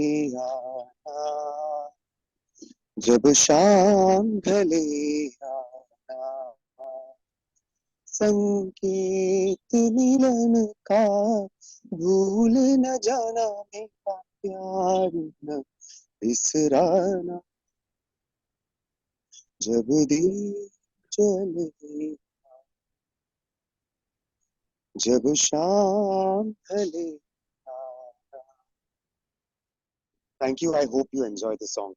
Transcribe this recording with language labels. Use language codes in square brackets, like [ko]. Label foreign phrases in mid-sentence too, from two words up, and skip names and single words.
[hi] जब शाम ढले संकेत मिलन का भूल न जाना मेरा प्यार न बिसराना जब दीप जले जब शाम ढले. [en] Thank you. I hope you enjoy the song.